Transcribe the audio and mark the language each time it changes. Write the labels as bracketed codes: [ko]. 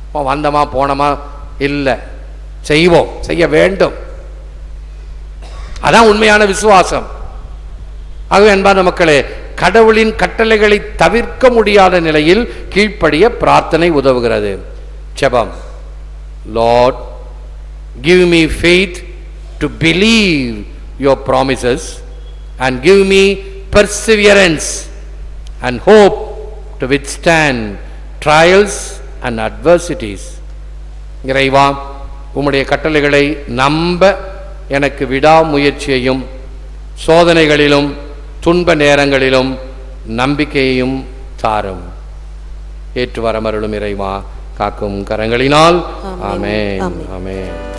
[ta] வந்தமா போனமா இல்லை, செய்வோம், செய்ய வேண்டும். அதான் உண்மையான விசுவாசம். ஆகவே அன்பான மக்களே, கடவுளின் கட்டளைகளை தவிர்க்க முடியாத நிலையில் கீழ்ப்படிய பிரார்த்தனை உதவுகிறது. ஜெபம். [en] Lord, give me faith to believe your promises and give me perseverance and hope to withstand trials and adversities. [ta] இறைவா, உம்முடைய கட்டளைகளை நம்ப எனக்கு விடாமுயற்சியையும் சோதனைகளிலும் துன்ப நேரங்களிலும் நம்பிக்கையையும் தாரும். ஏற்று வரமருளும் இறைவா, காக்கும் கரங்களினால். ஆமென். ஆமென்.